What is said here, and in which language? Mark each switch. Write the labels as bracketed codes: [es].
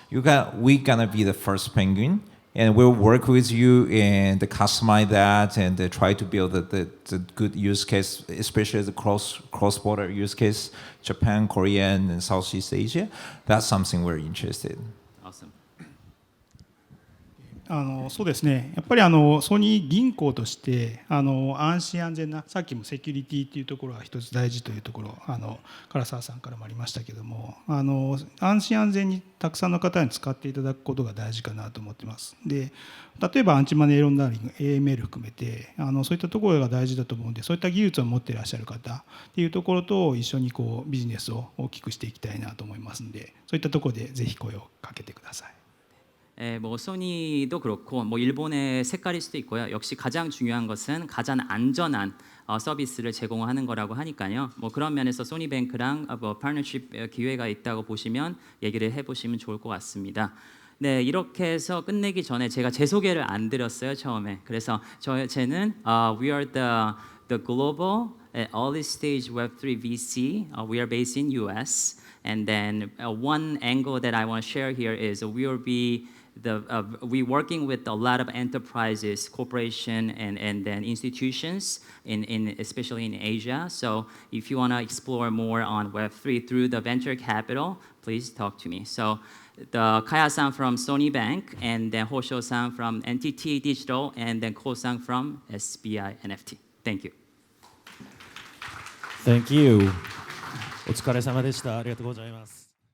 [en] We're gonna be the first penguin, and we'll work with you and customize that and try to build the good use case, especially the cross-border use case, Japan, Korea, and Southeast Asia. That's something we're interested in. Awesome. [ja] そうですね、やっぱりソニー銀行として安心安全な、さっきもセキュリティっていうところが一つ大事というところ唐沢さんからもありましたけども、安心安全にたくさんの方に使っていただくことが大事かなと思ってます。で、例えばアンチマネーロンダーリング AML 含めてそういったところが大事だと思うんで、そういった技術を持っていらっしゃる方っていうところと一緒にビジネスを大きくしていきたいなと思いますんで、そういったところでぜひ声をかけてください。 [ko] 뭐 소니도 그렇고 뭐 일본의 색깔일 수도 있고요. 역시 가장 중요한 것은 가장 안전한 서비스를 제공하는 거라고 하니까요. 뭐 그런 면에서 소니뱅크랑 뭐 파트너십 기회가 있다고 보시면 얘기를 해보시면 좋을 것 같습니다. 네, 이렇게 해서 끝내기 전에 제가 제 소개를 안 드렸어요 처음에. 그래서 쟤는 [en] we are the global early stage Web3 VC. We are based in US. And then one angle that I want to share here is we working with a lot of enterprises, corporation, and then institutions especially in Asia. So if you want to explore more on Web3 through the venture capital, please talk to me. So the Kaya-san from Sony Bank, and then Hosho-san from NTT Digital, and then Ko-san from SBINFT. Thank you. Thank you. [ja] お疲れ様でした。ありがとうございます。